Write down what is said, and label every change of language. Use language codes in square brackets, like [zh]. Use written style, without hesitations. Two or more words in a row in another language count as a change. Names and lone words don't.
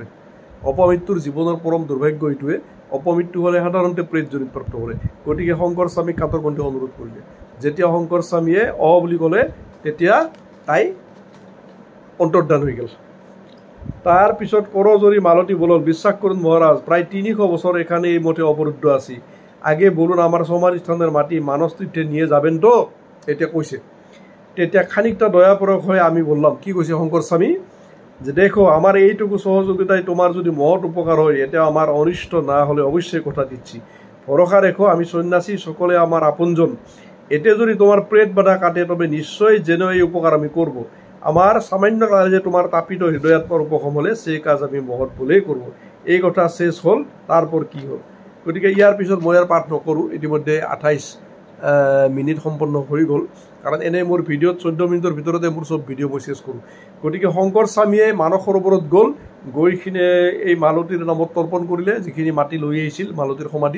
[as] অপমৃত্যুৰ জীৱনৰ পৰম দুৰ্ভাগ্য এইটোৱে, অপমৃত্যু হ'লে সাধাৰণতে প্ৰেতজনী প্ৰাপ্ত কৰে। গতিকে শংকৰ স্বামীক কাটৰ কণ্ঠে অনুৰোধ কৰিলে। যেতিয়া শংকৰ স্বামীয়ে বুলি ক'লে তেতিয়া তাই অন্তৰ্ধান হৈ গ'ল। তাৰ পিছত কৰজৰী মালতী [bn] বলল, বিশ্বাস করুন মহারাজ, প্রায় 300 বছর এখানে এই মঠে অবরুদ্ধ আছি। আগে বলুন আমার সমাধিস্থানের মাটি মানস তীর্থে নিয়ে যাবেন তো? এটা কইছে। তেতিয়া খানিকটা দয়াপরক হয়ে আমি বললাম, কি কইছে শঙ্কর স্বামী, যে দেখো আমার এইটুকু সহযোগিতায় তোমার যদি মহৎ উপকার হয়, এটা আমার অনিষ্ট না হলে অবশ্যই কথা দিচ্ছি। ভরসা রেখো, আমি সন্ন্যাসী, সকলে আমার আপনজন। এতে যদি তোমার প্রেত বাধা কাটে তবে নিশ্চয় যেন এই উপকার আমি করব। আমার সামান্য কাজে তোমার তাপিত হৃদয়াত্মার উপশম হলে সেই কাজ আমি মহৎ বলেই করব। এই কথা শেষ হল, তারপর কি হল? [as] গতিকে ইয়াৰ পিছত মই আর পাঠ নকৰোঁ। ইতিমধ্যে 28 মিনিট সম্পন্ন হৈ গ'ল। কাৰণ এনেই মোৰ ভিডিঅ'ত 14 মিনিটৰ ভিতৰতে মোৰ চব ভিডিঅ' মই শেষ কৰোঁ। গতিকে শংকৰ স্বামীয়ে মানস সৰোবৰত গ'ল, গৈ কিনে এই মালতীৰ নামত তৰ্পণ কৰিলে, যিখিনি মাটি লৈ আহিছিল মালতীৰ সমাধি।